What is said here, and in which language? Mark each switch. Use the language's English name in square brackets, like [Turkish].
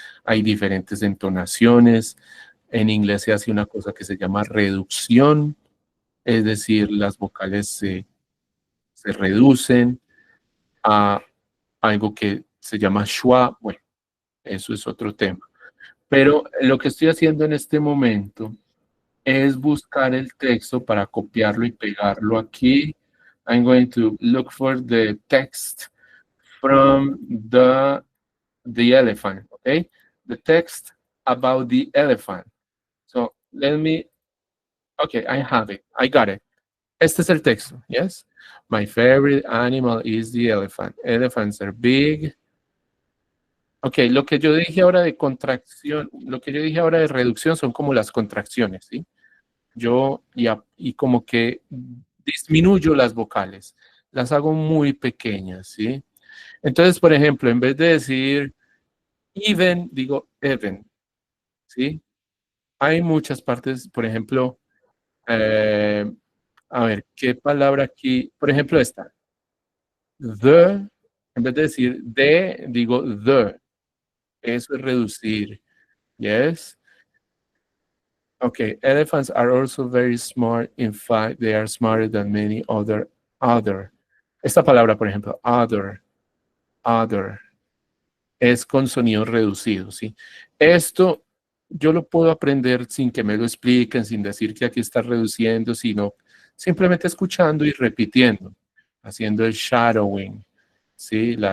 [Spanish] Hay diferentes entonaciones. En inglés se hace una cosa que se llama reducción, es decir, las vocales se reducen a algo que se llama schwa. Bueno, eso es otro tema. Pero lo que estoy haciendo en este momento es buscar el texto para copiarlo y pegarlo aquí. [English] I'm going to look for the text from the elephant, okay? The text about the elephant. So let me, okay, I have it, I got it. [Spanish] Este es el texto, [English] yes? My favorite animal is the elephant. Elephants are big. [Spanish] Ok, lo que yo dije ahora de contracción, lo que yo dije ahora de reducción son como las contracciones, ¿sí? Yo y como que disminuyo las vocales, las hago muy pequeñas, ¿sí? Entonces, por ejemplo, en vez de decir even, digo even, ¿sí? Hay muchas partes, por ejemplo, A ver, ¿qué palabra aquí? Por ejemplo, esta. The, en vez de decir de, digo the. Eso es reducir. Yes. [English] Okay, elephants are also very smart. In fact, they are smarter than many other. [Spanish] Esta palabra, por ejemplo, other, es con sonido reducido, ¿sí? Esto yo lo puedo aprender sin que me lo expliquen, sin decir que aquí está reduciendo, sino simplemente escuchando y repitiendo, haciendo el shadowing, ¿sí?